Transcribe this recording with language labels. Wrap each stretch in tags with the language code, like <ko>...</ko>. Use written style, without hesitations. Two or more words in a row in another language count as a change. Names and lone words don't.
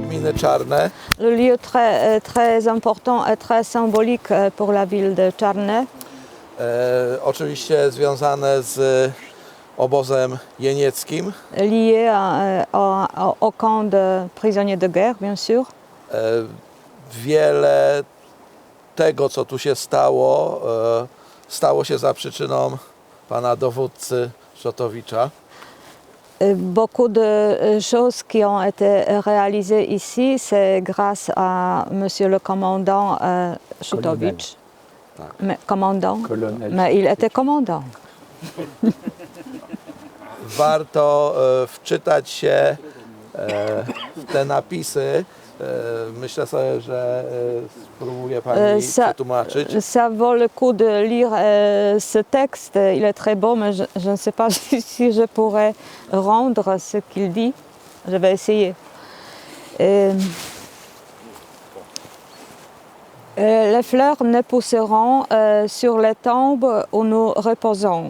<pl>tereny czarne.</pl> <fr>Le lieu très important et très symbolique pour la ville de Czarne.</fr> <pl>Oczywiście związane z obozem jenieckim.</pl> <fr>Lié au camp de prisonniers de guerre, bien sûr.</fr> <pl>Wiele tego, co tu się stało, stało się za przyczyną pana dowódcy Szotowicza.</pl> <fr>Beaucoup de choses qui ont été réalisées ici, c'est grâce à monsieur le commandant Szutowicz. Mais, commandant, Colonel. mais il était commandant.</fr> <pl>Warto wczytać się w te napisy. Myślę sobie, że spróbuję pani przetłumaczyć.</pl> <fr>Ça vaut le coup de lire ce texte, il est très beau, mais je ne sais pas si je pourrais rendre ce qu'il dit. Je vais essayer. Les fleurs ne pousseront sur les tombes où nous reposons.</fr>